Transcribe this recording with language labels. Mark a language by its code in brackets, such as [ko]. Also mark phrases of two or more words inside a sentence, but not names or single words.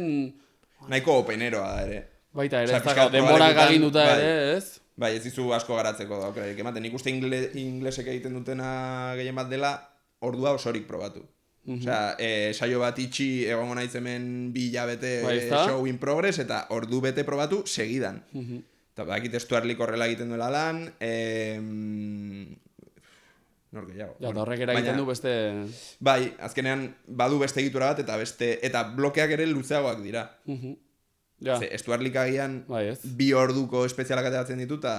[eu] Nahiko openeroa da ere. Baita ere, denborak aginduta ere, ez? Bai, ez dizu asko garatzeko daukerarik ematen. Nik uste inglesek egiten dutena gehien bat dela, ordua osorik probatu. Osea, saio bat itxi egongo naiz hemen 2 hilabete [en] show in progress, [eu] eta ordu bete probatu segidan. Eta bakit Stuartlik horrela egiten duela lan, nor gehiago. Ja, eta horrek eragiten du beste... Bai, azkenean badu beste egitura bat, eta blokeak ere luzeagoak dira. Stuartlik agian 2 orduko espezialak ateratzen ditu, eta...